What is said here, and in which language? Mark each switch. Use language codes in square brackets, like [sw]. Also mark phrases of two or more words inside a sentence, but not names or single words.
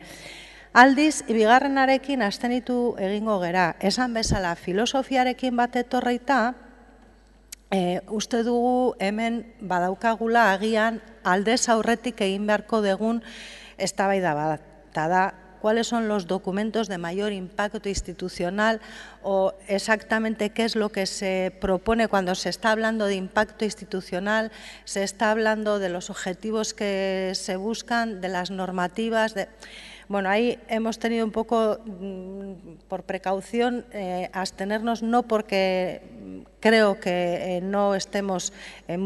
[eu] Aldiz, bigarrenarekin abstenitu egingo gera. Esan bezala, filosofiarekin bat etorreita, uste dugu hemen badaukagula agian aldez aurretik egin beharko dugun eztabaida bat. Eta da, [es] ¿cuáles son los documentos de mayor impacto institucional o exactamente qué es lo que se propone cuando se está hablando de impacto institucional, se está hablando de los objetivos que se buscan, de las normativas, Bueno, ahí hemos tenido un poco, por precaución, abstenernos, no porque creo que no estemos un